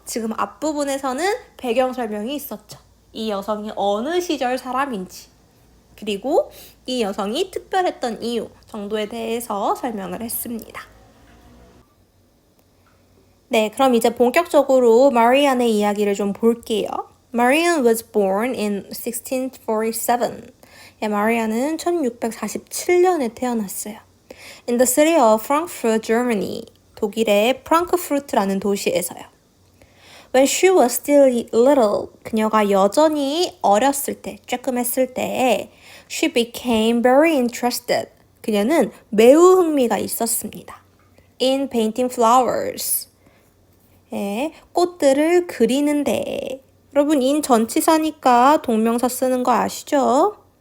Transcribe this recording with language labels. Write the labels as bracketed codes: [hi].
[ko] 지금 앞부분에서는 배경 설명이 있었죠. 이 여성이 어느 시절 사람인지, 그리고 이 여성이 특별했던 이유 정도에 대해서 설명을 했습니다. 네, 그럼 이제 본격적으로 마리안의 이야기를 좀 볼게요. [en] Marianne was born in 1647. [ko] 예, 마리안은 1647년에 태어났어요. [en] In the city of Frankfurt, Germany. [ko] 독일의 프랑크푸르트라는 도시에서요. [en] When she was still little, [ko] 그녀가 여전히 어렸을 때, 쬐끔했을 때, [en] she became very interested. [ko] 그녀는 매우 흥미가 있었습니다. [en] In painting flowers. [ko] 예, 꽃들을 그리는데. 여러분, in 전치사니까 동명사 쓰는 거 아시죠?